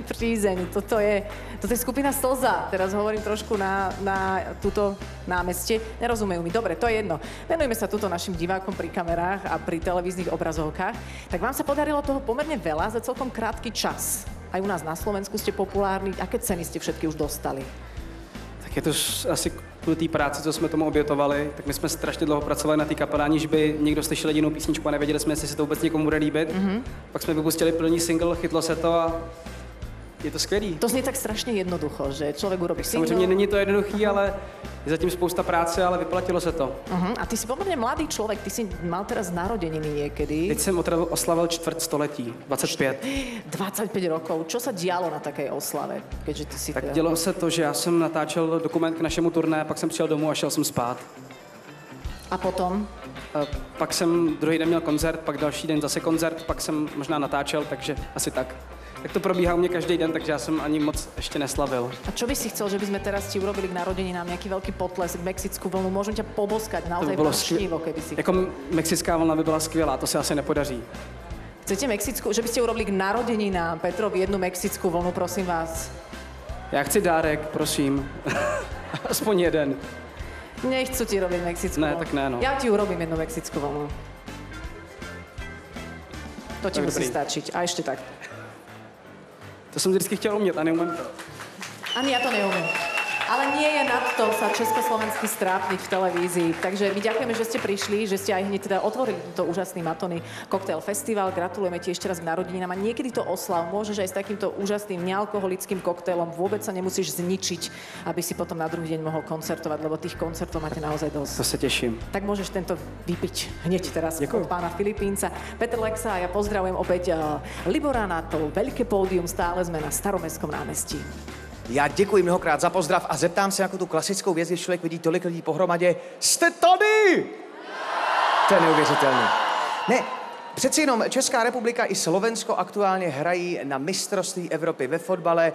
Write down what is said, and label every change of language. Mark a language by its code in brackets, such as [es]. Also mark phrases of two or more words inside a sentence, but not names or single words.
[sk] Přízeň, toto je skupina Slza. Teraz hovorím trošku na túto námestie. Nerozumejú mi. Dobre, to je jedno. Venujeme sa tuto našim divákom pri kamerách a pri televíznych obrazovkách. Tak vám sa podarilo toho pomerne veľa za celkom krátky čas. Aj u nás na Slovensku ste populárni. Aké ceny ste všetky už dostali? [cs] Tak je to asi kvůli té práci, co jsme tomu obětovali, tak my jsme strašně dlouho pracovali na té kapele, aniž by někdo slyšel jedinou písničku a nevěděli jsme, jestli se to vůbec někomu bude líbit. Pak jsme vypustili první single, chytlo se to a Je to skvělý. [sk] To znie tak strašne jednoducho, že človek urobí single. [cs] Samozřejmě není to jednoduchý, ale je zatím spousta práce, ale vyplatilo se to. [sk] A ty si pomerne mladý človek, ty si mal teraz narodeniny niekedy. [cs] Teď jsem oslavil čtvrtstoletí, 25. [sk] 25 rokov. Čo sa dialo na takej oslave? Keďže ty si [cs] Tak dělo se to, že já jsem natáčel dokument k našemu turné, pak jsem přijel domů a šel jsem spát. [sk] A potom? [cs] Pak jsem druhý den měl koncert, pak další den zase koncert, pak jsem možná natáčel, takže asi tak. Tak to probíhá u mě každý den, takže já jsem ani moc ještě neslavil. [sk] A čo by si chcel, že by sme teraz ti urobili k narodeninám nejaký veľký potlesk, mexickú vlnu? Môžem ťa poboskať naozaj vášnivo, keby si... [cs] Jako mexická vlna by byla skvělá, to se asi nepodaří. [sk] Chcete mexickú, že by ste urobili k narodeninám Petrovi jednu mexickú vlnu, prosím vás? [cs] Já chci dárek, prosím. Aspoň jeden. [sk] Nechcú ti robiť mexickú [cs] Ne, [sk] vlnu. [cs] tak ne, no. [sk] Ja ti urobím jednu mexickú vlnu. To ti [cs] Tak [sk] musí [cs] dobrý. [sk] stačiť. A ešte tak. [cs] To jsem vždycky chtěl umět a neumím to. [sk] Ani ja to neumiem. Ale nie je nad to sa československý strápniť v televízii. Takže my ďakujeme, že ste prišli, že ste aj hneď teda otvorili tento úžasný Matony Cocktail Festival. Gratulujeme ti ešte raz k narodeninám. A niekedy to oslav môžeš aj s takýmto úžasným nealkoholickým koktejlom. Vôbec sa nemusíš zničiť, aby si potom na druhý deň mohol koncertovať, lebo tých koncertov máte naozaj dosť. [cs] To se těším. [sk] Tak môžeš tento vypiť hneď teraz Ďakujem. od pána Filipínca. Peter Lexa a ja pozdravujem opäť Libora na to veľké pódium. Stále sme na Staromestskom námestí. [cs] Já děkuji mnohokrát za pozdrav a zeptám se jako tu klasickou věc, když člověk vidí tolik lidí pohromadě. Jste tady? To je neuvěřitelné. Ne, přeci jenom Česká republika i Slovensko aktuálně hrají na mistrovství Evropy ve fotbale.